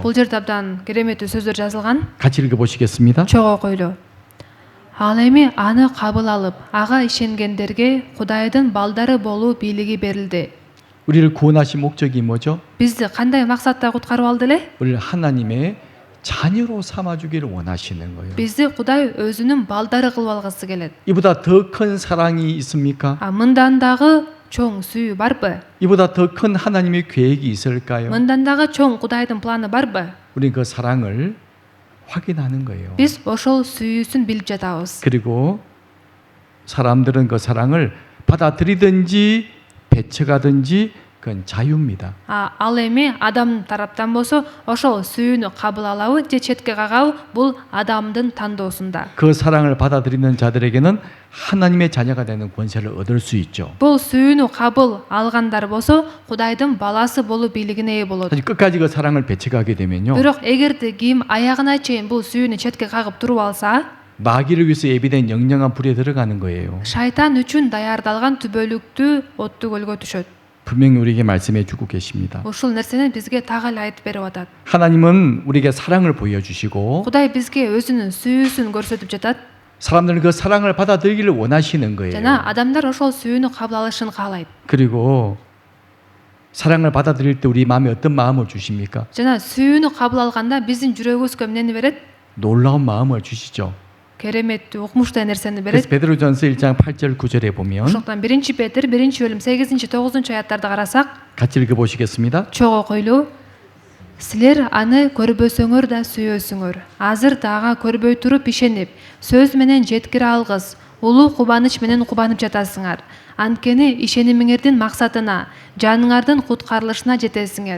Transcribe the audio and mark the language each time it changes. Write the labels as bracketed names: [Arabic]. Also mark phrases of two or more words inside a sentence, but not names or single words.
[Kyrgyz] бул жерде абдан кереметтүү сөздөр жазылган. [Korean] 같이 읽어보시겠습니다. [Kyrgyz] чогуу окуйлу. Ал эми аны кабыл алып, ага ишенгендерге Кудайдын балдары болуу бийлиги берилди. [Korean] 우리를 구원하신 목적이 뭐죠? [Kyrgyz] Бизди кандай максатта куткарып алды эле? [Korean] 우리를 하나님의 자녀로 삼아주기를 원하시는 거예요. [Kyrgyz] Бизди Кудай өзүнүн балдары кылып алгысы келет. [Korean] 이보다 더 큰 사랑이 있습니까? [Kyrgyz] Мындан дагы чоң сүйүү барбы? [Korean] 이보다 더 큰 하나님의 계획이 있을까요? [Kyrgyz] Мындан дагы чоң Кудайдын планы барбы? [Korean] 우리는 그 사랑을 확인하는 거예요. [Kyrgyz] Биз ошол сүйүүсүн билип жатабыз. [Korean] 그리고 사람들은 그 사랑을 받아들이든지 배척하든지 그건 자유입니다. [Kyrgyz] Ал эми адам тараптан болсо ошол сүйүүнү кабыл алабы же четке кагабы бул адамдын тандоосунда. [Korean] 그 사랑을 받아들이는 자들에게는 하나님의 자녀가 되는 권세를 얻을 수 있죠. [Kyrgyz] Бул сүйүүнү кабыл алгандар болсо Кудайдын баласы болуу бийлигине ээ болот. [Korean] 사실 끝까지 그 사랑을 배척하게 되면요. [Kyrgyz] Бирок эгерде ким аягына чейин бул сүйүүнү четке кагып туруп алса, [Korean] 마귀를 위해서 예비된 영영한 불에 들어가는 거예요. [Kyrgyz] шайтан үчүн даярдалган түбөлүктүү оттуу көлгө түшөт. [Korean] 분명히 우리에게 말씀해 주고 계십니다. [Kyrgyz] Ушул нерсени бизге так эле айтып берип атат. [Korean] 하나님은 우리에게 사랑을 보여주시고 [Kyrgyz] Кудай бизге өзүнүн сүйүүсүн көрсөтүп жатат. [Korean] 사람들은 그 사랑을 받아들이기를 원하시는 거예요. [Kyrgyz] жана адамдар ошол сүйүүнү кабыл алышын каалайт. [Korean] 그리고 사랑을 받아들일 때 우리 마음에 어떤 마음을 주십니까? [Kyrgyz] жана сүйүүнү кабыл алганда биздин жүрөгүбүзгө эмнени берет? [Korean] 놀라운 마음을 주시죠. [Kyrgyz] кереметтүү укмуштуу нерсени [Korean] 그래서 [Kyrgyz] берет. [Korean] 베드로전서 1장 8절 9절에 보면 [Kyrgyz] ошондуктан 1-Петр 1-бөлүм 8-9-аяттарды карасак, [Korean] 같이 읽어보시겠습니다. [Kyrgyz] чогуу окуйлу. Силер аны көрбөсөңөр да сүйөсүңөр. Азыр дагы көрбөй туруп ишенип, сөз менен жеткире алгыс, улуу кубаныч менен кубанып жатасыңар. Анткени ишенимиңердин максатына, жаныңардын куткарылышына жетесиңер.